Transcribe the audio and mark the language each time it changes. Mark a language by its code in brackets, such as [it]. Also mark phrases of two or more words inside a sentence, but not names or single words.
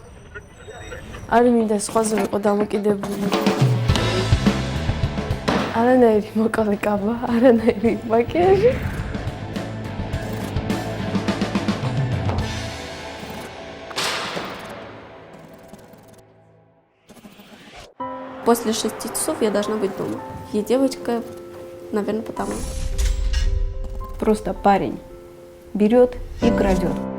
[ka] არ მინდა სხვაზე ვიყო დამოკიდებული. არანაირი მოკალე კაბა, არანაირი მაკიაჟი. [ru] После 6 часов я должна быть дома. И девочка, наверное, потому. Просто парень берет и крадет.